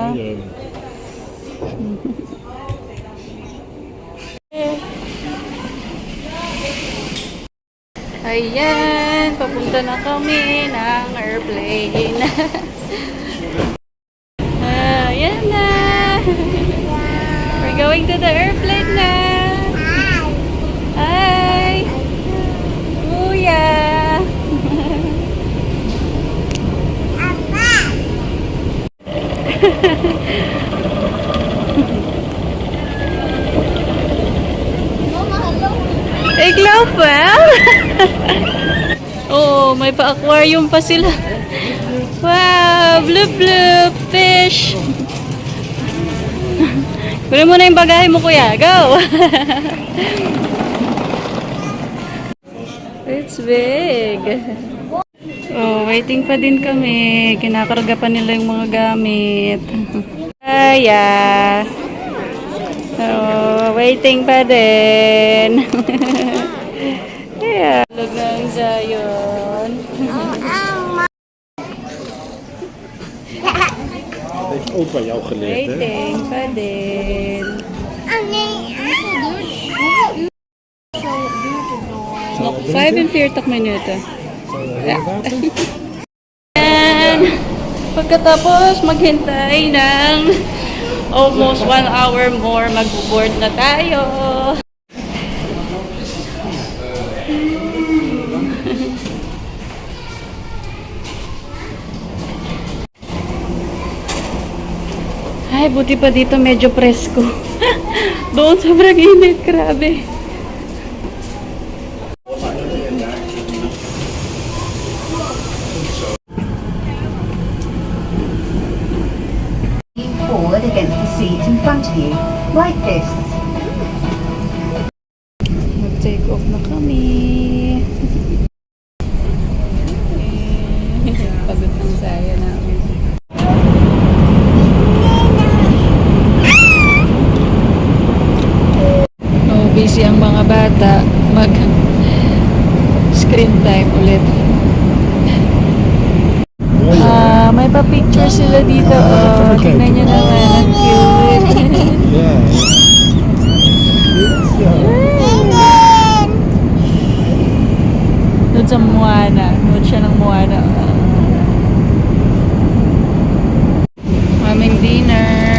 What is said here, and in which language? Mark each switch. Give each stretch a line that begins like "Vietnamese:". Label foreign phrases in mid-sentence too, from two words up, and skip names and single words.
Filipino: Ayan, papunta na kami ng airplane. Ayan na.
English: We're going to the airplane na.
Filipino: Hi. Kuya. Ikaw pa? Oh, may pa-aquarium pa sila. Wow, bloop bloop fish. Kunin mo na yung bagahe mo, kuya.
English: Go! It's big.
Filipino: Oh, waiting pa din kami. Kinakarga pa nila yung mga gamit. Kaya. Oh, waiting pa din. Yeah. Lug ng Zion.
Dutch: Heeft ook bij jou geleerd, hè?
Filipino: Waiting pa din.
Dutch: Hoeveel uur duurt het nog?
Filipino: 45 minuto. And pagkatapos maghintay ng
English: almost 1 hour more,
Filipino: mag-board na tayo. Ay, buti pa dito medyo presko. Doon sobrang init, grabe.
English: Lean forward against the seat in front of you, like this.
Filipino: Mag-take off na kami. Pagod ng saya namin. Oh, busy ang mga bata. Mag-screen time ulit. May pa-picture sila dito. Oh, tingnan nyo naman. Ang cute.
English: Yeah.
Filipino: Doon sa Moana. Doon siya ng Moana. Aming dinner.